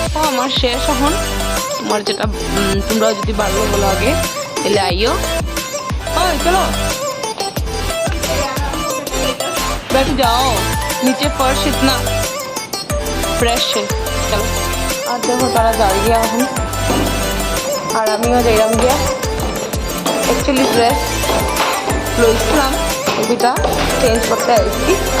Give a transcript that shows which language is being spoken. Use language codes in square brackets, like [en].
[bn] আমার শেষ এখন। তোমার যেটা তোমরা যদি ভালো বলো আগে তাহলে আইও। চলো [hi] बैठ जाओ, नीचे फर्श इतना फ्रेश है। [bn] चलो আর দেখো তারা যাই গিয়া এখন আর আমিও যাইলাম গিয়া অ্যাকচুয়ালি ড্রেস লইছিলাম দুটা চেঞ্জ করতে আসছি।